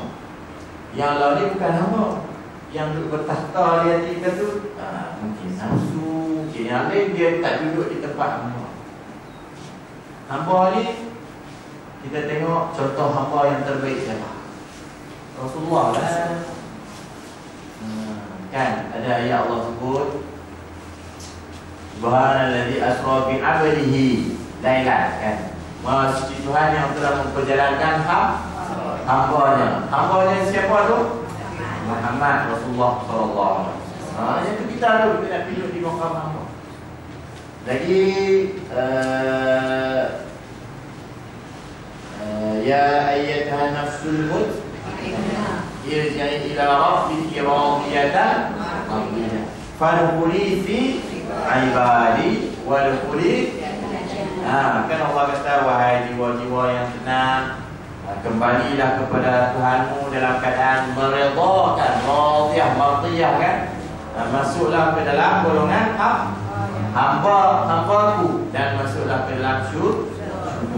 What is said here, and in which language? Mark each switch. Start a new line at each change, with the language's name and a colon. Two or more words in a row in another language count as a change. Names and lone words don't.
Malay: Yang lain ni bukan hamba. Yang duduk bertahta di hati kita tu mungkin nafsu, mungkin yang lain, dia tak duduk di tempat hamba. Hamba ni kita tengok contoh hamba yang terbaik siapa? Rasulullah lah. Kan ada ayat Allah sebut
Arabic: سبحان الذي أسرى بعبده ليلا,
Malay: kan? Maha suci Tuhan yang telah memperjalankan hamba-Nya. Hamba-Nya siapa tu? Muhammad Rasulullah
Arabic: صلى الله عليه وسلم.
Malay: Yang tu kita nak duduk di makam hamba.
Arabic: Lagi يا أيتها النفس ارجعي إلى ربك راضية مرضية فادخلي في عبادي وادخلي.
Malay: Kan Allah kata, wahai jiwa-jiwa yang tenang, kembalilah kepada Tuhanmu dalam keadaan meredhakan,
Arabic: راضية مرضية
Malay: kan. Masuklah ke dalam golongan hamba-hambaku dan masuklah ke dalam syurga.